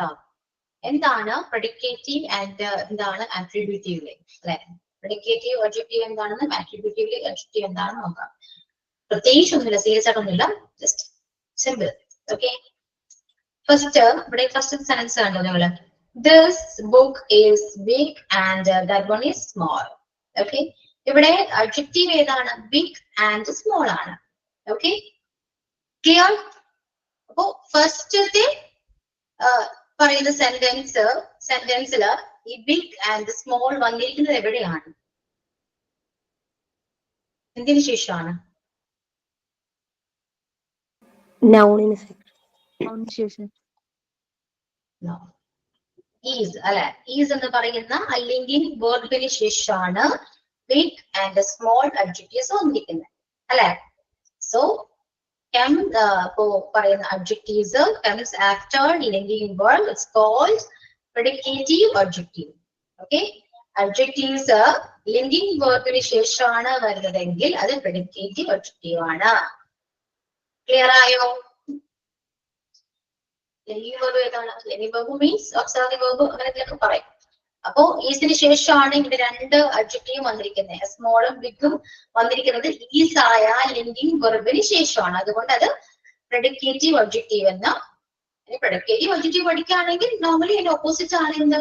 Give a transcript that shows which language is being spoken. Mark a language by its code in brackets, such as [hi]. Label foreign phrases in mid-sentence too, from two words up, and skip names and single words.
[ml] എന്താണ് [en] predicative and [ml] എന്താണ് ആട്രിബ്യൂട്ടീവ് അല്ലെ? [en] predicative adjective [ml] എന്താണെന്ന്, [en] attributive adjective [ml] എന്താണെന്ന് നോക്കാം. പ്രത്യേകിച്ച് ഒന്നുമില്ല, സീരിയസ് ആയിട്ടൊന്നുമില്ല, [en] just simple. [ml] ഓക്കെ, ഫസ്റ്റ് ഇവിടെ [en] first sentence [ml] കണ്ടോ നിങ്ങള്? [en] this book is big and that one is small. [ml] ഓക്കെ, ഇവിടെ അഡ്ജക്റ്റീവ് ഏതാണ്? [en] big and small [ml] ആണ്. [en] okay, clear? [ml] അപ്പോ ഫസ്റ്റത്തെ പറയുന്ന സെന്റൻസില് ഈ [en] big and small [ml] വന്നിരിക്കുന്നത് എവിടെയാണ്? എന്തിനു ശേഷമാണ്? നൗണിന് ശേഷം. ഈസ് അല്ലെ? ഈസ് എന്ന് പറയുന്ന അല്ലെങ്കിൽ വേർബിന് ശേഷമാണ് [en] big and small adjectives [ml] വന്നിരിക്കുന്നത് അല്ലെ? [en] സോ പറയുന്ന അഡ്ജക്റ്റീവ്സ് comes after linking verb. It's called predicative adjective. Okay, adjectives linking verbിന് [ml] ശേഷമാണ് വരുന്നതെങ്കിൽ അത് [en] predicative adjective ആണ്. [ml] ക്ലിയർ ആയോ? [en] linking verb [ml] ഏതാണ്? [en] linking verb means auxiliary verb [ml] അങ്ങനെയൊക്കെ പറയും. അപ്പോ ഈസിന് ശേഷമാണ് ഇവിടെ രണ്ട് അഡ്ജക്റ്റീവ് വന്നിരിക്കുന്നത്, സ്മോളും ബിഗും വന്നിരിക്കുന്നത് ഈസ് ആയ [en] linking verbിന് [ml] ശേഷമാണ്. അതുകൊണ്ട് അത് [en] predicative adjective [ml] എന്ന്. [en] predicative adjective [ml] പഠിക്കുകയാണെങ്കിൽ നോർമലി അതിന്റെ ഓപ്പോസിറ്റ് ആണ് എന്ത്?